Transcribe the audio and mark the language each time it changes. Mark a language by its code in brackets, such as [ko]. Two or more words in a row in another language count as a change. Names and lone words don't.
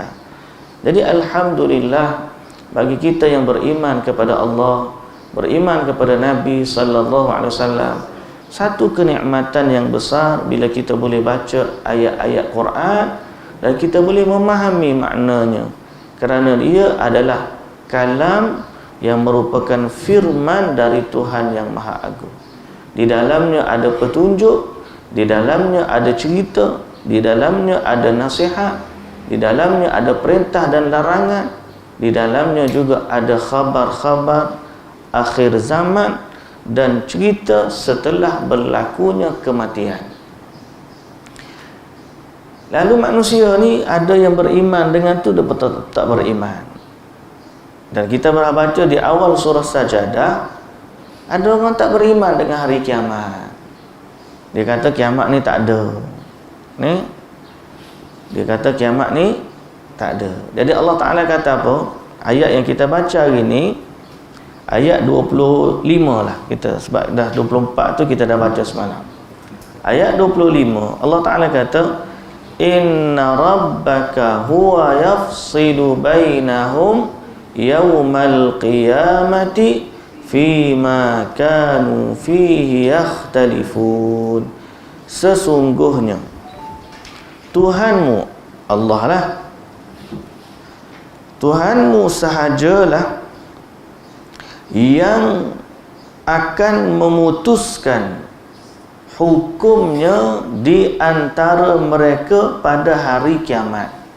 [ms] Jadi alhamdulillah bagi kita yang beriman kepada Allah, beriman kepada Nabi [ar] صلى الله عليه وسلم, [ms] satu kenikmatan yang besar bila kita boleh baca ayat-ayat Quran dan kita boleh memahami maknanya, kerana dia adalah kalam yang merupakan firman dari Tuhan yang Maha Agung. Di dalamnya ada petunjuk, di dalamnya ada cerita, di dalamnya ada nasihat, di dalamnya ada perintah dan larangan. di dalamnya juga ada khabar-khabar akhir zaman dan cerita setelah berlakunya kematian. Lalu manusia ni ada yang beriman dengan tu, ada tak beriman. Dan kita pernah baca di awal surah Sajadah, ada orang tak beriman dengan hari kiamat. Dia kata kiamat ni tak ada. Dia kata kiamat ni tak ada. Jadi Allah Ta'ala kata apa? Ayat yang kita baca hari ni, ayat 25 lah kita, sebab dah 24 tu kita dah baca semalam. Ayat 25, Allah Ta'ala kata, [ar] إن ربك هو يفصل بينهم يوم القيامة فيما كانوا فيه يختلفون. [ms] Sesungguhnya Tuhanmu, Allah lah, Tuhanmu sahajalah yang akan memutuskan hukumnya di antara mereka pada hari kiamat.